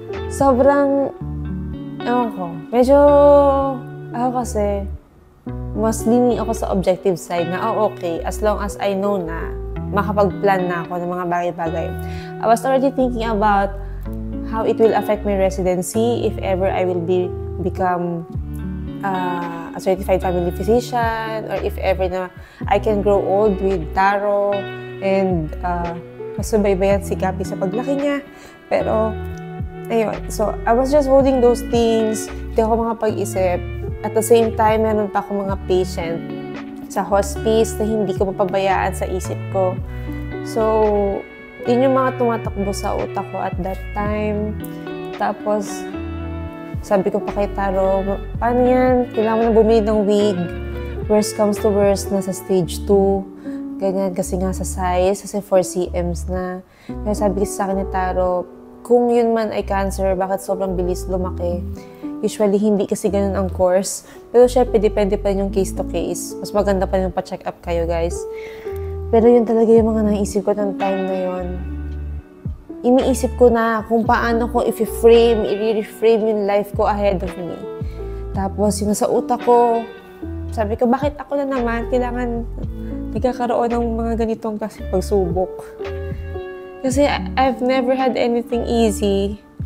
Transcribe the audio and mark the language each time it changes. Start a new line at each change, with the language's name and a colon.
Filipino: Sobrang, ewan ko, medyo, ako kasi, mas leaning ako sa objective side na, okay,
English: as long as I know
Filipino: na makapag-plan na ako ng mga bagay-bagay.
English: I was already thinking about how it will affect my residency if ever I will become a certified family physician or if ever na I can grow old with Taro and
Filipino: masubaybayan si Gabi sa paglaki niya. Pero ayun.
English: So, I was just holding those things.
Filipino: Hindi ako makapag-isip.
English: At the same time,
Filipino: meron pa ako mga patient sa hospice na hindi ko mapabayaan sa isip ko. So, yun yung mga tumatakbo sa utak ko
English: at that time.
Filipino: Tapos, sabi ko pa kay Taro, paano yan? Kailangan mo na bumili ng wig.
English: Worst comes to worst, nasa stage 2.
Filipino: Ganyan, kasi nga sa size, kasi 4 cms na. Kaya sabi kasi sa akin ni Taro, kung yun man ay cancer, bakit sobrang bilis lumaki? Usually, hindi kasi ganun ang course. Pero syempre, depende pa rin yung
English: case to case.
Filipino: Mas maganda pa rin yung pa-check up kayo, guys. Pero yun talaga yung mga naisip ko ng time na yun. Iniisip ko na kung paano ko i-reframe yung life ko
English: ahead of me.
Filipino: Tapos, yung sa utak ko, sabi ko, bakit ako na naman? Kailangan nagkakaroon ng mga ganitong kasi pagsubok. Kasi
English: I've never had anything easy.